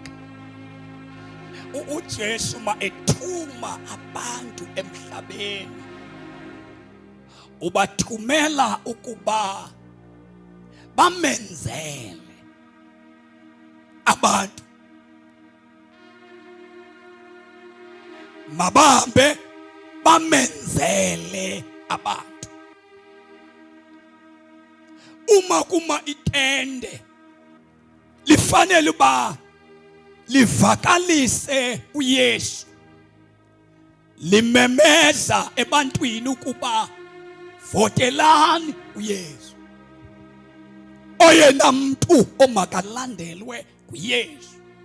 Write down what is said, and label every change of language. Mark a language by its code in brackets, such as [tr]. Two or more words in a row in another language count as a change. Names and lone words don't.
[zu] uJesu ma ethuma abantu emhlabeni, ubathumela ukuba bamenzele abantu, mabahambe bamenzele abantu. Uma kuma itende lifanele uba livakalise uYesu, limemeza ebantwini ukuba votelani uYesu. [xh] Oyena muntu omakalandelwe uYesu.